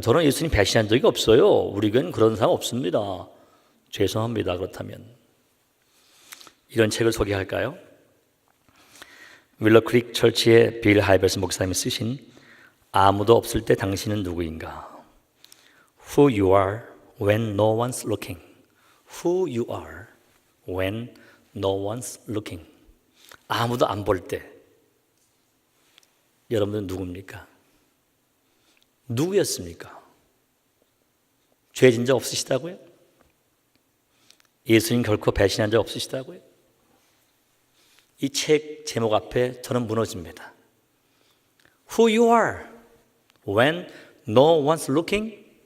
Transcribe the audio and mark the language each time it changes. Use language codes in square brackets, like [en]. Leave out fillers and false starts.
[ko] 저는 예수님 배신한 적이 없어요. 우리 교회는 그런 사람 없습니다. 죄송합니다. 그렇다면 이런 책을 소개할까요? 윌러 크릭 철치의 빌 하이버스 목사님이 쓰신 아무도 없을 때 당신은 누구인가? [en] Who you are when no one's looking. Who you are when no one's looking. [ko] 아무도 안 볼 때 여러분은 누굽니까? 누구였습니까? 죄 진 적 없으시다고요? 예수님 결코 배신한 적 없으시다고요? 이 책 제목 앞에 저는 무너집니다. [en] Who you are when no one's looking?